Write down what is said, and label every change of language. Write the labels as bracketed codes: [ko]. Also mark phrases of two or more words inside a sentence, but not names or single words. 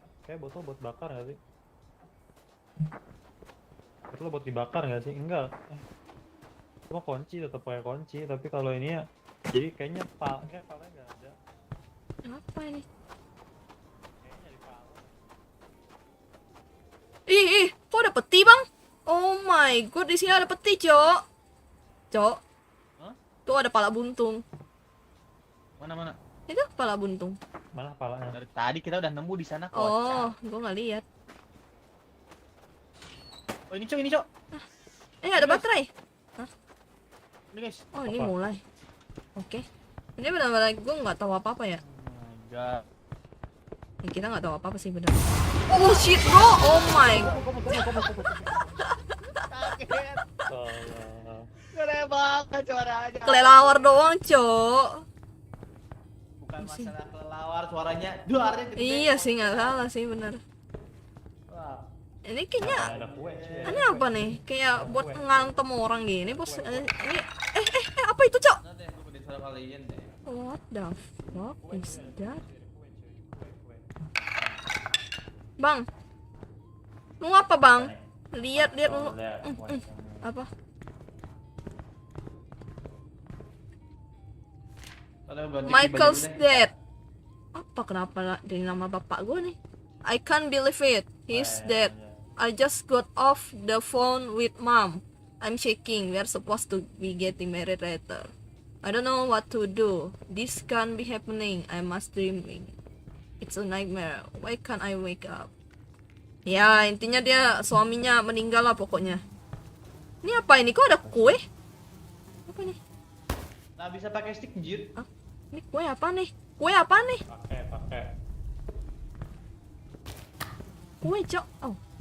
[id] Kayak botol buat bakar nggak sih? Botol buat dibakar nggak sih? Enggak. Cuma kunci tetap pakai kunci, tapi kalau ini ya jadi kayaknya palanya nggak ada. Apa ini? Kayaknya di pala. Ih, kok ada peti bang? [en] Oh my god, [id] di sini ada peti, Cok. Cok. Hah? Tuh ada pala buntung. Mana? Itu pala buntung. Mana palanya? Dari tadi kita udah nemu di sana kocak. Oh, gua nggak lihat. Oh ini cok. Ada baterai. Ini guys. Oh, ini Apa? mulai. Oke. Ini benar-benar gue nggak tahu apa-apa ya. [en] Oh my god. [id] Kita nggak tahu apa-apa sih benar. [en] Oh shit bro, oh my. [id] Kaget. Salah. Keren banget suaranya. Kelelawar doang, Cok. Bukan masalah kelelawar, suaranya duarnya gede. Iya sih, nggak salah sih benar. Wah. Ini kayaknya Ada kue sih. ini apa nih? Kayak buat ngantem orang gini, bos. Ini apa itu, Cok? Nanti gue pedein suara kalian deh. [en] What the fuck is that? [id] Bang. Lu ngapa, Bang? Lihat lu. Apa? [en] Michael's dead. [id] Apa kenapa dari nama bapak gue nih? [en] I can't believe it. He's dead. I just got off the phone with mom. I'm shaking. We're supposed to be getting married later. I don't know what to do. This can't be happening. I must dreaming. It's a nightmare. Why can't I wake up? [id] Ya, intinya dia suaminya meninggal lah pokoknya. Ini apa ini? Kok ada kue? Apa nih? Nah bisa pakai stick anjir. Ah, ini kue apa nih? Kue apa nih? Pakai. Kue, Cok. Oh.